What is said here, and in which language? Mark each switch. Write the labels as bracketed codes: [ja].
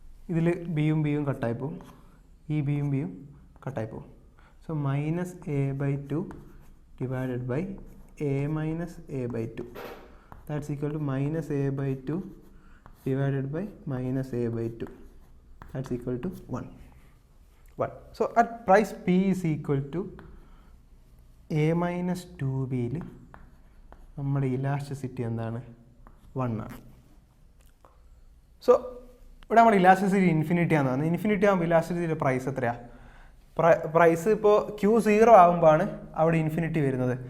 [ml] ഇതിൽ ബിയും ബിയും കട്ടായി പോവും, ഈ ബിയും ബിയും കട്ടായി പോവും. [en] So minus a by 2 divided by a minus a by 2 that's equal to minus a by 2 divided by minus a by 2 that's equal to 1. So at price p is equal to a minus 2bയിൽ [ml] നമ്മുടെ elasticity എന്താണ്? 1 ആണ്. So ഇവിടെ നമ്മൾ elasticity infinity ആണെന്ന് പറഞ്ഞത്. Infinity ആകുമ്പോൾ ഇലാസ്റ്റിസിറ്റിയുടെ price എത്രയാണ്? Price ഇപ്പോൾ Q0 ആകുമ്പോഴാണ് അവിടെ ഇൻഫിനിറ്റി വരുന്നത്.